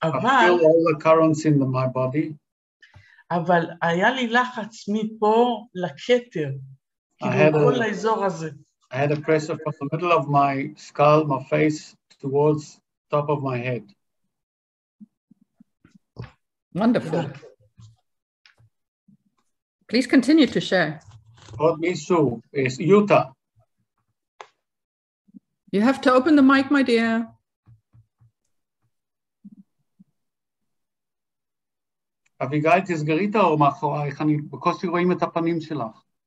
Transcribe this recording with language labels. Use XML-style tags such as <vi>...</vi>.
<en>I feel all the currents in my body.</en> <he>אבל היה לי לחץ מפה לכתר, כאילו כל האזור הזה.</he> <en>I had a pressure from the middle of my skull, my face, towards top of my head. Wonderful. Please continue to share.</en> <he>עוד מישהו, יוטה.</he> <en>You have to open the mic, my dear.</en> <he>אביגיל, תסגרי את האור מאחורייך, אני בקושי רואים את הפנים שלך.</he>